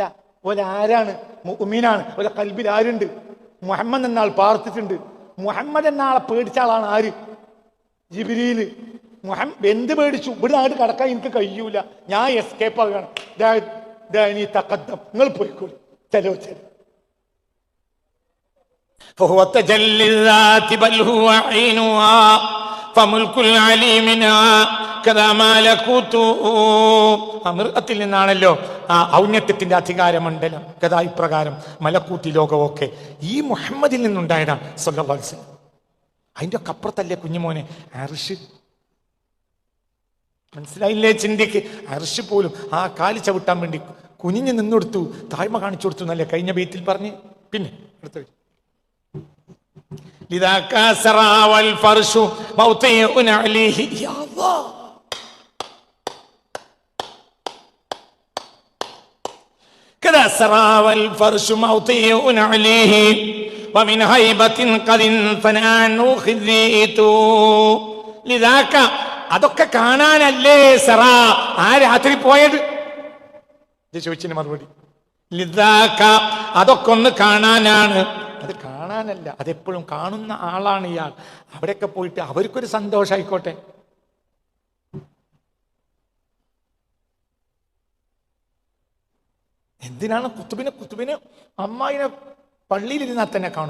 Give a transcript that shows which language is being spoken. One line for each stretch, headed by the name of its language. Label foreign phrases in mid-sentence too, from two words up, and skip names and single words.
Malayalam: ഒരാരാണ്? മുഅ്മിനാണ്. ഒരു കൽബിൽ ആരുണ്ട്? മുഹമ്മദ് എന്നാൾ പാർത്തിട്ടുണ്ട്. മുഹമ്മദ് എന്നാളെ പേടിച്ച ആളാണ് ആര്? ജിബ്രീൽ. എന്ത് പേടിച്ചു? ഇവിടെ നാട് കടക്കാൻ എനിക്ക് കഴിയൂല, ഞാൻ എസ്കേപ്പ് ആകുകയാണ്. നീ തഖദ്ദം, നിങ്ങൾ പോയിക്കോളി,
Hindi: चलो चलो.
Arabic: فهو تجلي الذات بل هو عينها فملك العليم منها كذا ملكوته.
Malayalam: അമൃതത്തിൽ നിന്നാണല്ലോ ആ ഔന്നത്യത്തിന്റെ അധികാരമണ്ഡലം. കഥാ ഇപ്രകാരം മലക്കൂത്തി ലോകമൊക്കെ ഈ മുഹമ്മദിൽ നിന്നുണ്ടായതാണ്
Arabic: صلى الله عليه وسلم.
Malayalam: അതിൻ്റെ ഒക്കെ അപ്പുറത്തല്ലേ കുഞ്ഞുമോനെ അർശ്. മനസ്സിലായില്ലേ? ചിന്തിക്ക്. അർശ് പോലും ആ കാലി ചവിട്ടാൻ വേണ്ടി കുനിഞ്ഞു നിന്നെടുത്തു, താഴ്മ കാണിച്ചു കൊടുത്തു എന്നല്ലേ കഴിഞ്ഞ ബൈത്തിൽ പറഞ്ഞ്. പിന്നെ അടുത്ത
Arabic: لذاك سرى والفرش موطئ عليه يا الله كذا سرى والفرش موطئ عليه ومن هيبة قد انفنى عنه خذيت لذاك
Malayalam: അതൊക്കെ കാണാനല്ലേ സറ ആ രാത്രി പോയത്? ചോദിച്ചതിന് മറുപടി ലിദാക, അതൊക്കെ ഒന്ന് കാണാനാണ്. അത് കാണാനല്ല, അതെപ്പോഴും കാണുന്ന ആളാണ് ഇയാൾ. അവിടെയൊക്കെ പോയിട്ട് അവർക്കൊരു സന്തോഷമായിക്കോട്ടെ. എന്തിനാണ് കുത്തുബിനെ അമ്മായിനെ പള്ളിയിലിരുന്നാൽ തന്നെ കാണും.